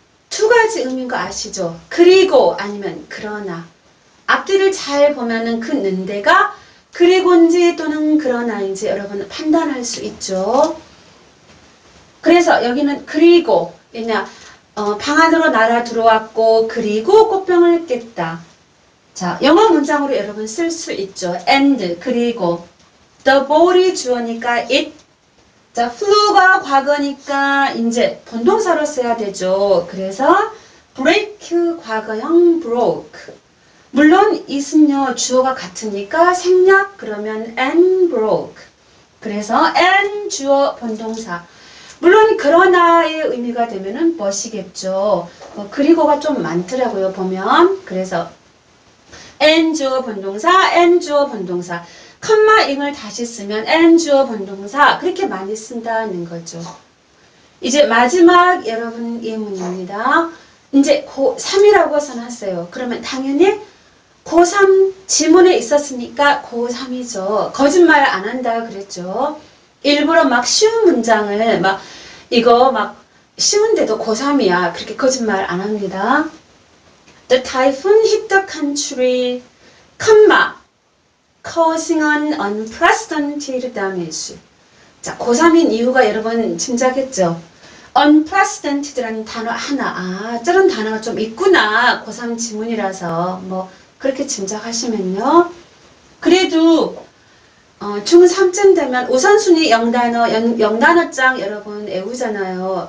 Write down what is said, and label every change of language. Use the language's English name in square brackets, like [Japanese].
[Korean] 두 가지 의미인 거 아시죠? 그리고 아니면 그러나 앞뒤를 잘 보면은 그 는 데가 그리고인지 또는 그러나인지 여러분 판단할 수 있죠. 그래서 여기는 그리고 왜냐 방 안으로 날아 들어왔고 그리고 꽃병을 깼다. 자, 영어 문장으로 여러분 쓸 수 있죠. and 그리고 the ball이 주어니까 it. 자, flu가 과거니까 이제 본동사로 써야 되죠. 그래서 break 과거형 broke. 물론 it은요 주어가 같으니까 생략 그러면 and broke. 그래서 and 주어 본동사. 물론 그러나의 의미가 되면은 but이겠죠. 그리고가 좀 많더라고요 보면. 그래서 and 주어 본동사, and 주어 본동사. 컴마잉을 다시 쓰면 and 주어 본동사 그렇게 많이 쓴다는 거죠. 이제 마지막 여러분 예문입니다. 이제 고3이라고 써놨어요. 그러면 당연히 고3 지문에 있었으니까 고3이죠. 거짓말 안 한다 그랬죠. 일부러 막 쉬운 문장을 막 이거 막 쉬운데도 고3이야. 그렇게 거짓말 안 합니다. [English] The typhoon hit the country, causing an unprecedented damage. [Korean] 자, 고3인 이유가 여러분 짐작했죠? unprecedented라는 단어 하나, 저런 단어가 좀 있구나. 고3 지문이라서 뭐 그렇게 짐작하시면요. 그래도 중3쯤 되면 우선순위 영단어장 여러분 외우잖아요.